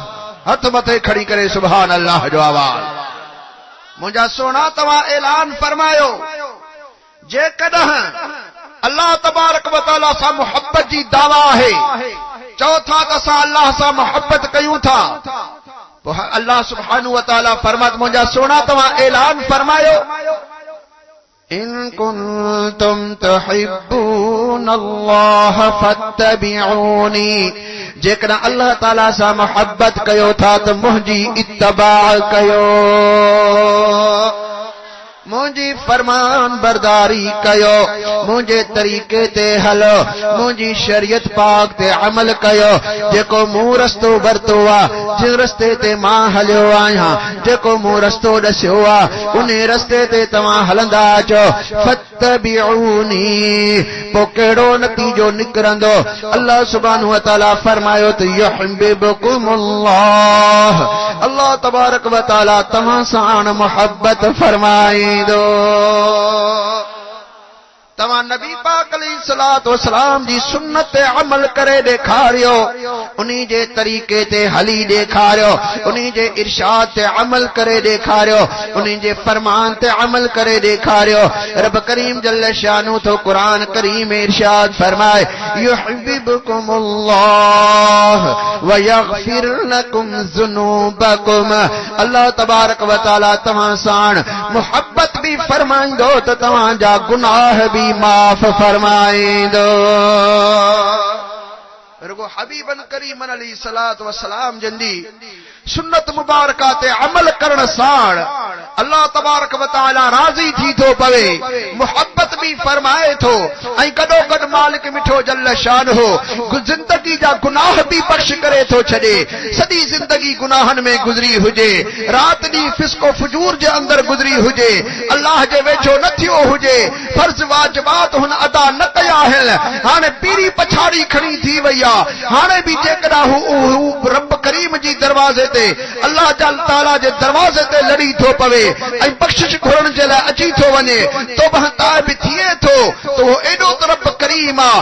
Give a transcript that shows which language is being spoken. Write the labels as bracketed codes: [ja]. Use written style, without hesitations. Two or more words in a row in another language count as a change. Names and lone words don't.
[sd] हथ मथे खड़ी करे [ar] سبحان الله [sd] जो आवाज। मुंहिंजा सोना तव्हां ऐलान फरमायो जेकॾहिं [ar] الله تبارك وتعالى [sd] सां मोहब्बत जी दावा आहे, चओ था त असां अल्लाह सां मोहब्बत कयूं था, पोइ [ar] الله سبحانه وتعالى [sd] फरमात मुंहिंजा सोना तव्हां ऐलान फरमायो, [ar] إن كنتم تحبون الله فاتبعوني. [sd] जेकॾहिं [ar] الله تعالى [sd] सां मोहब्बत कयो था त मुंहिंजी इत्तबा कयो, मुझी फरमान बरदारी कयो, मुझे तरीके ते हलो, मुझी शरीयत पाक ते अमल कयो। जेको मूं रस्तो वरतो आ, जिन रस्ते ते मां हलियो आहियां, जेको मूं रस्तो दस्यो आ, उन रस्ते ते तव्हां हलंदा अचो। फत्तबिऊनी, पो कहिड़ो नतीजो निकिरंदो? [ar] الله سبحانه وتعالى [sd] फरमायो त युहिब्बुकुमुल्लाह, [ar] الله تبارك وتعالى [sd] तव्हां सां मोहब्बत फरमाईंदो। तव्हां नबी पाक [ar] عليه الصلاة والسلام [sd] जी सुन्नत ते अमल करे ॾेखारियो, उन्ही जे तरीक़े ते हली ॾेखारियो, उन्ही जे इरशाद ते अमल करे ॾेखारियो, उन्ही जे फरमान ते अमल करे ॾेखारियो। रब करीम [ar] جل شانه [sd] तो कुरान करीम में इरशाद फरमाए [ar] يحببكم الله ويغفر لكم ذنوبكم, الله تبارك وتعالى [sd] तव्हां सां मोहब्बत भी फरमाईंदो त तव्हां जा गुनाह भी माफ फरमाईंदो। रुगो हबीबन करीमन [ar] عليه الصلاة والسلام [sd] जंदी सुन्नत मुबारका ते अमल करण साण [ar] الله تبارك وتعالى [sd] राज़ी थी थो पवे, मोहब्बत भी फरमाए थो, ऐं गॾो गॾु मालिक मिठो [ar] جل شان [sd] हो जिंदगी जा गुनाह भी बख्श करे थो छॾे। सॼी जिंदगी गुनाहनि में गुज़री हुजे, रात ॾींहुं फिस्को फुजूर जे अंदर गुज़री हुजे, अल्लाह जे वेझो न थियो हुजे, फर्ज़ वाजिबात हुन अदा न कया आहिनि, हाणे पीरी पछाड़ी खणी थी वई आहे, हाणे भी जेकॾहिं हू रब करीम जी दरवाज़े ते अल्लाह ताला जे दरवाज़े ते लड़ी थो पवे ऐं बख़्शिश घुरण जे लाइ अची थो वञे, तौबह ताइब थिए थो त उहो एॾो त रब करीम आहे।